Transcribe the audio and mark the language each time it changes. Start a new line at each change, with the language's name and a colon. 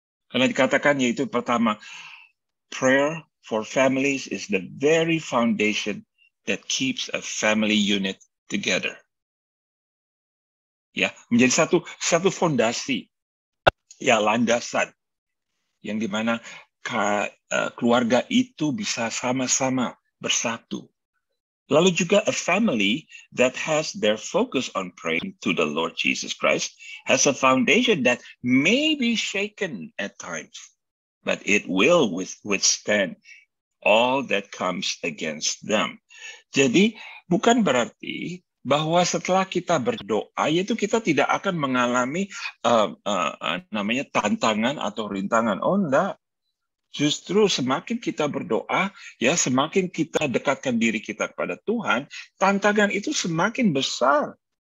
Indonesian: Karena dikatakan yaitu pertama,
English: prayer for families is the very foundation that keeps a family unit together.
Indonesian: Ya, menjadi satu fondasi, ya landasan yang dimana keluarga itu bisa sama-sama bersatu. Lalu juga
English: a family that has their focus on praying to the Lord Jesus Christ has a foundation that may be shaken at times, but it will withstand all that comes against them.
Indonesian: Jadi bukan berarti bahwa setelah kita berdoa, yaitu kita tidak akan mengalami namanya tantangan atau rintangan. Oh enggak. Justru semakin kita berdoa, ya semakin kita dekatkan diri kita kepada Tuhan, tantangan itu semakin besar.